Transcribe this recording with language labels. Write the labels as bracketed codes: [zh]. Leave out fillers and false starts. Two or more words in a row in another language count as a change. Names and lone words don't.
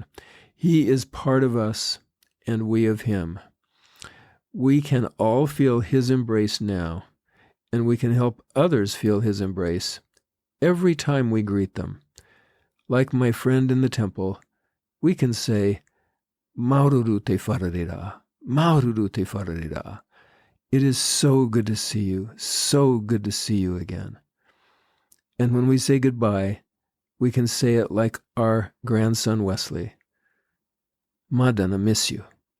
[en] He is part of us, and we of him. We can all feel his embrace now, and we can help others feel his embrace every time we greet them. Like my friend in the temple, we can say, [ty] "Maururu te wharerera, Maururu te wharerera." [en] It is so good to see you, so good to see you again. And when we say goodbye, we can say it like our grandson Wesley, "Madonna, miss you."